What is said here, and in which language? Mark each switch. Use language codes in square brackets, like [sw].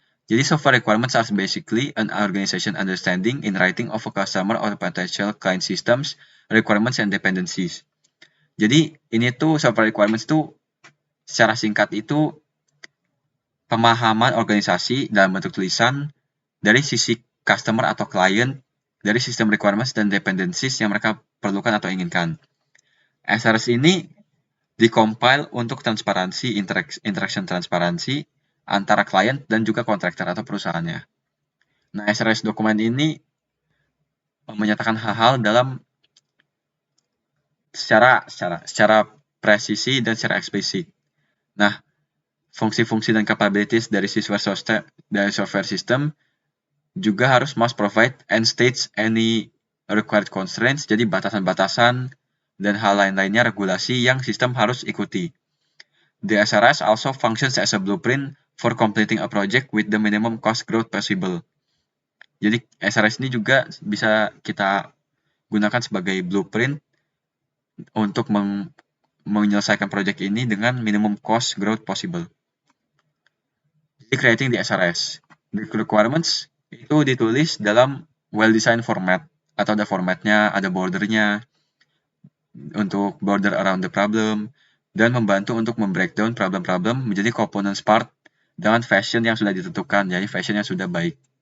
[en] Jadi software requirements are basically an organization understanding in writing of a customer or potential client systems, requirements and dependencies. [id] Jadi ini tuh software requirements tuh secara singkat itu pemahaman organisasi dalam bentuk tulisan dari sisi customer atau client, dari sistem requirements dan dependencies yang mereka perlukan atau inginkan. SRS ini dikompil untuk transparansi, interaction transparansi antara klien dan juga kontraktor atau perusahaannya. Nah, SRS dokumen ini menyatakan hal-hal dalam secara presisi, dan secara eksplisit. Nah, fungsi-fungsi dan capabilities dari software system juga harus [en] must provide and states any required constraints, [id] jadi batasan-batasan dan hal lain-lainnya regulasi yang sistem harus ikuti. [en] The SRS also functions as a blueprint for completing a project with the minimum cost growth possible. [id] Jadi SRS ini juga bisa kita gunakan sebagai blueprint untuk menyelesaikan project ini dengan [en] minimum cost growth possible. [id] Jadi creating the SRS. The requirements itu ditulis dalam well-designed format, atau ada formatnya, ada bordernya, untuk [en] border around the problem, [id] dan membantu untuk membreakdown problem-problem menjadi components part dengan fashion yang sudah ditentukan, jadi fashion yang sudah baik.